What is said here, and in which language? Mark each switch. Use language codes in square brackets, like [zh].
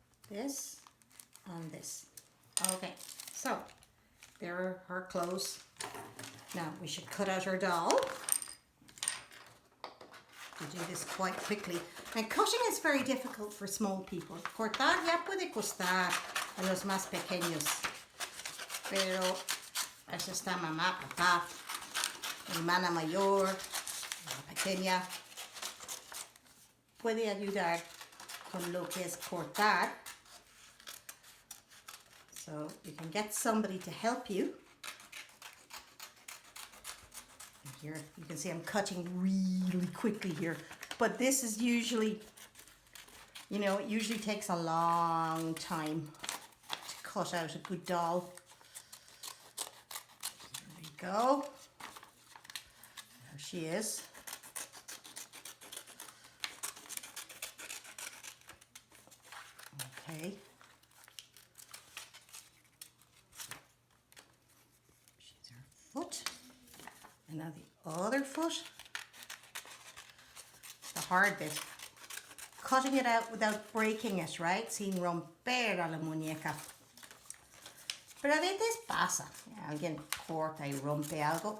[en] This and this. Okay, so there are her clothes. Now we should cut out our doll. We do this quite quickly. And cutting is very difficult for small people. [es] Cortar ya puede costar a los más pequeños. Pero eso está mamá, papá, hermana mayor, la pequeña. Puede ayudar con lo que es cortar. [en] So you can get somebody to help you. Here you can see I'm cutting really quickly here, but this is usually, you know, it usually takes a long time to cut out a good doll. There we go. There she is. Okay. She's her foot. And now the other foot. The hard bit. Cutting it out without breaking it, right? [es] Sin romper a la muñeca. Pero a veces pasa. Alguien corta y rompe algo.